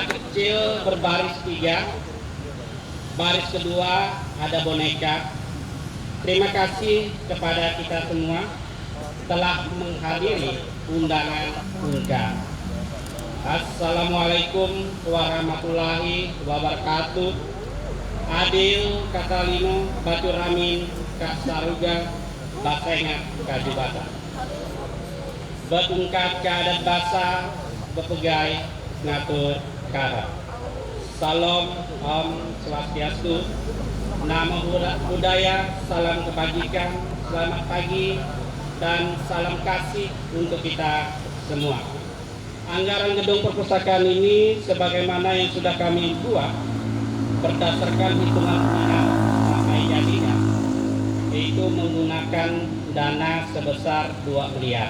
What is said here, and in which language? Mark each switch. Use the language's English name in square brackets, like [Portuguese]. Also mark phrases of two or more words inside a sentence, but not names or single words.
[Indonesian] kecil berbaris 3, baris kedua ada boneka. Terima kasih kepada kita semua telah menghadiri undangan UNKA. [Arabic] السلام عليكم ورحمة الله وبركاته. [Kendayan] Adil Katalino Baturamin Kak Saruga Basengat Kajubata. Betungkat keadat basa bepegai ngatur kara. [Indonesian] Salam [Balinese] Om Swastiastu. [Indonesian] Nama budaya, salam kebajikan, selamat pagi dan salam kasih untuk kita semua. Anggaran gedung perpustakaan ini sebagaimana yang sudah kami buat berdasarkan hitungan pihak sampai jadinya, yaitu menggunakan dana sebesar 2 miliar.